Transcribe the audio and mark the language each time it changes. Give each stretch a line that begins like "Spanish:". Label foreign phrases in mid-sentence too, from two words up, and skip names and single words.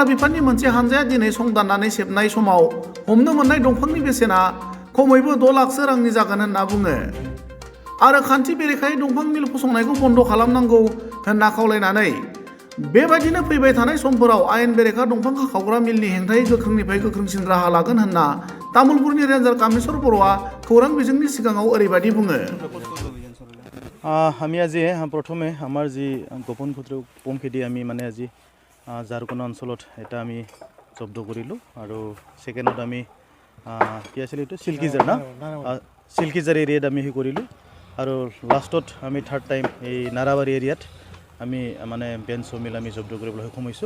Bodo: बिफाननि मोनसे हानजाया दिनै संदाननानै सेबनाय समाव हमनो मोननाय दंफांनि बेसेना खमैबो 6 लाखसो रांनि जागोन होनना बुङो आरो खान्थि बेरेखायै दंफां मिल फसंनायखौ बन्द' खालामनांगौ होनना खावलायनानै बेबायदिनो फैबाय थानाय समफोराव आयेन बेरेखा दंफां हाखावग्रा मिलनि हेंथायै गोख्रोंनिफ्राय गोख्रोंसिन राहा लागोन होनना तामुलपुरनि रेन्जार कामेश्वर बर'आ खौरां बिजोंनि सिगाङाव ओरैबायदि बुङो।
Assamese: আমি আজি প্ৰথমে আমাৰ যি গোপন পমখেদি আমি মানে আজি জাৰকনা অঞ্চলত এটা আমি জব্দ কৰিলোঁ আৰু ছেকেণ্ডত আমি কি আছিল এইটো চিল্কিজাৰ চিল্কিজাৰ এৰিয়াত আমি সেই কৰিলোঁ আৰু লাষ্টত আমি
English: third time
Assamese: এই নাৰাবাৰী এৰিয়াত আমি মানে
English: bench mill
Assamese: আমি জব্দ কৰিবলৈ সক্ষম হৈছোঁ।